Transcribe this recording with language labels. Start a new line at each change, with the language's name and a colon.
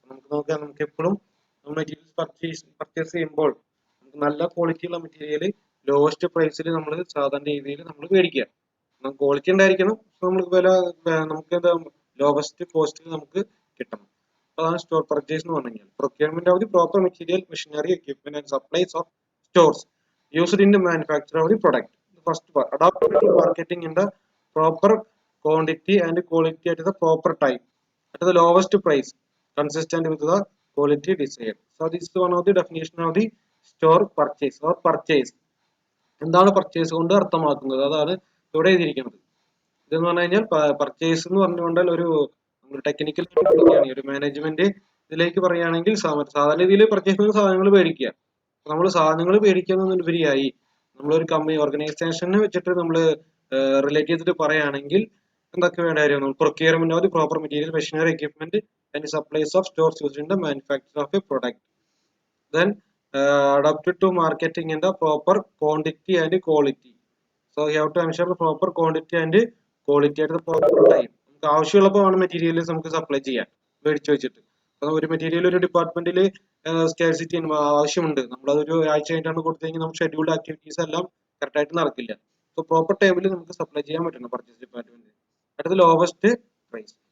Malayalam: നമുക്ക് നോക്കാം, നമുക്ക് എപ്പോഴും മെറ്റീരിയൽസ് പർച്ചേസ് ചെയ്യുമ്പോൾ നമുക്ക് നല്ല ക്വാളിറ്റി ഉള്ള മെറ്റീരിയൽ ലോവസ്റ്റ് പ്രൈസിൽ നമ്മൾ സാധാരണ രീതിയിൽ നമ്മൾ മേടിക്കുക. ക്വാളിറ്റി ഉണ്ടായിരിക്കണം, നമുക്ക് വില നമുക്ക് എന്താ ലോവസ്റ്റ് കോസ്റ്റിൽ നമുക്ക് കിട്ടണം. അതാണ് സ്റ്റോർ പർച്ചേസ് എന്ന് പറഞ്ഞു കഴിഞ്ഞാൽ.
English: Procurement of the proper material, machinery, equipment and supplies of stores used in the manufacture of the product. The first part, adapted to marketing in the proper quantity and quality at the proper time at the lowest price consistent with the quality desired. So this is one of the definition of the store purchase or purchase.
Malayalam: എന്താണ് purchase കൊണ്ട് അർത്ഥമാക്കുന്നത്, അതാണ് ഇവിടെ എഴുതിയിരിക്കുന്നത്. ഇതെന്ന് പറഞ്ഞു കഴിഞ്ഞാൽ purchase എന്ന് പറഞ്ഞുകൊണ്ട് ഒരു ടെക്നിക്കൽ ഒരു മാനേജ്മെന്റ് ഇതിലേക്ക് പറയുകയാണെങ്കിൽ സാധാരണ രീതിയിൽ പർച്ചേസ് ചെയ്യുന്ന സാധനങ്ങൾ മേടിക്കുക. നമ്മൾ സാധനങ്ങൾ മേടിക്കുന്നതിനുപരിയായി നമ്മളൊരു കമ്പനി ഓർഗനൈസേഷനെ വെച്ചിട്ട് നമ്മൾ റിലേറ്റ് ചെയ്തിട്ട് പറയുകയാണെങ്കിൽ എന്തൊക്കെ വേണ്ട കാര്യം,
English: Procurement of the proper material, machinery, equipment and supplies of stores used in the manufacture of a product. Then adapted to marketing in the proper quantity and quality. So you have to ensure the proper quantity and quality at the proper time.
Malayalam: നമുക്ക് ആവശ്യമുള്ളപ്പോൾ materials നമുക്ക് supply ചെയ്യാം മേടിച്ചു വെച്ചിട്ട്. ഒരു material ഒരു ഡിപ്പാർട്ട്മെന്റിൽ scarcity ആവശ്യമുണ്ട്, നമ്മളതൊരു ആഴ്ച കഴിഞ്ഞിട്ടാണ് കൊടുത്തു കഴിഞ്ഞാൽ നമുക്ക് ഷെഡ്യൂൾഡ് ആക്ടിവിറ്റീസ് എല്ലാം കറക്റ്റ് ആയിട്ട് നടക്കില്ല. സോ പ്രോപ്പർ ടൈമിൽ നമുക്ക് സപ്ലൈ ചെയ്യാൻ പറ്റണം purchase department
English: At the lowest price.